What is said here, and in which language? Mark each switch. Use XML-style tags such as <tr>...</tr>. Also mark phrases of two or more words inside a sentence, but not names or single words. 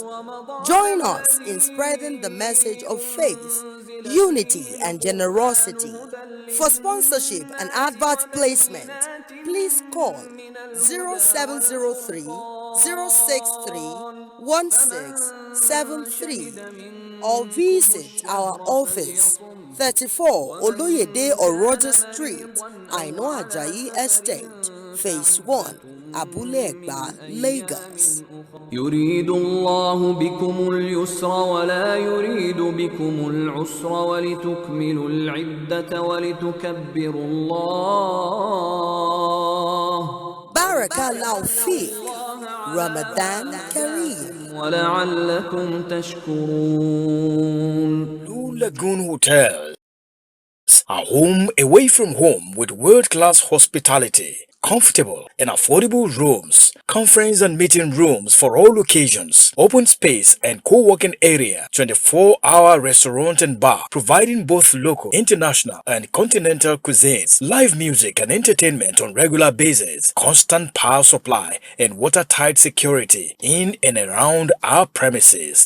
<en>Join us in spreading the message of faith, unity, and generosity. For sponsorship and advert placement, please call 0703 063 1673 or visit our office 34 Oloyede Oroja Street, Aino Ajayi Estate, Phase 1, Abule Egba, Lagos.</en> <ar>يريد الله بكم اليسر ولا يريد بكم العسر ولتكملوا العدة ولتكبروا الله بارك الله في، رمضان كريم. ولعلكم تشكرون.</ar> <en>Blue Lagoon Hotels, a home away from home with world-class hospitality, comfortable and affordable rooms, conference and meeting rooms for all occasions, open space and co-working area, 24-hour restaurant and bar, providing both local, international and continental cuisines, live music and entertainment on regular basis, constant power supply and watertight security in and around our premises.</en>